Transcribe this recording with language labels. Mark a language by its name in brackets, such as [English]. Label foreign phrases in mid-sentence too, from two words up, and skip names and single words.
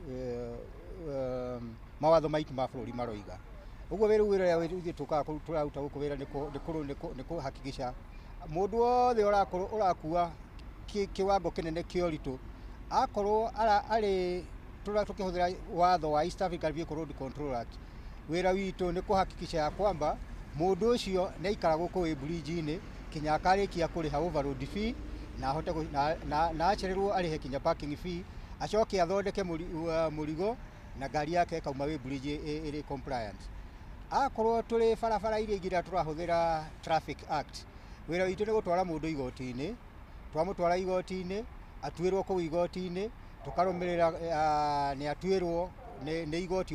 [Kikuyu] mawatho maitu ma bururi maroiga uguo wira uria tukaga turaruta guku wira ni kuhakikisha mundu wothe urakua kiwango kinene kioritu akorwo ari tukihũthĩra watho wa East African Vehicle Road Control Act wira witu ni kuhakikisha ya kwamba mundu ucio ni aikara guku wi bridge-ini kinya akarikia kuriha [English] overload fee [Kikuyu] na ahote na achererwo arihe kinya [English] parking fee [Kikuyu] acoke athondeke murigo na ngari yake kauma wi bridge iri compliant akorwo turi barabara iria ingira turahũthĩra Traffic Act wira witu ni gutwara mundu igoti-ini twamutwara igoti-ini atuirwo ku igoti-ini tukarumirira ni atuirwo ni igoti